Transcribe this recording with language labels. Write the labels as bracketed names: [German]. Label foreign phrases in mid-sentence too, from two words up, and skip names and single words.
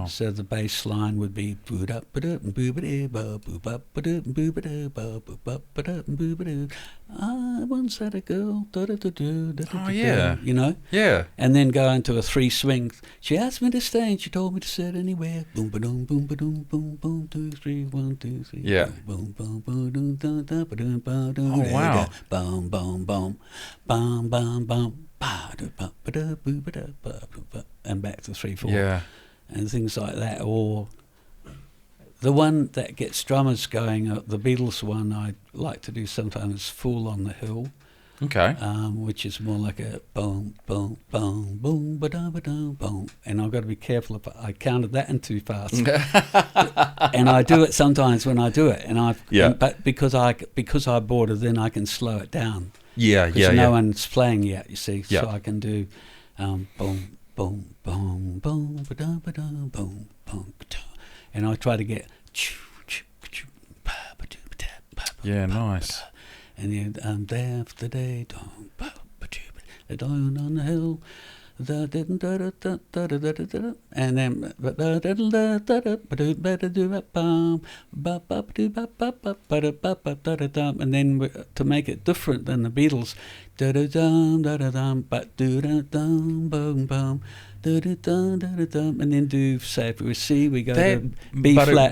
[English] So the bass line would be I once had a girl. Oh yeah, yeah, and then go into a 3 swing. She asked me to stay, and she told me to sit anywhere. Boom ba doom, boom ba doom, boom boom 2 3 1 2 3. Yeah. Boom boom boom boom da da ba doom ba doom. Oh wow! Boom boom boom, bum bum bum. And back to 3/4. Yeah. And things like that, or the one that gets drummers going, the Beatles one I like to do sometimes is Fool on the Hill, Okay. which is more like a boom, boom, boom, boom, ba-da-ba-da, boom. And I've got to be careful if I counted that in too fast. And I do it sometimes when I do it, but because I bought it, then I can slow it down. Because no one's playing yet, you see, so I can do boom, boom, boom, boom, ba-da, ba-da, boom, boom, ba-da. And I try to get nice. And then day after day, down on the hill, and then and then to make it different than the Beatles, and then do, say if we C, we go to B flat.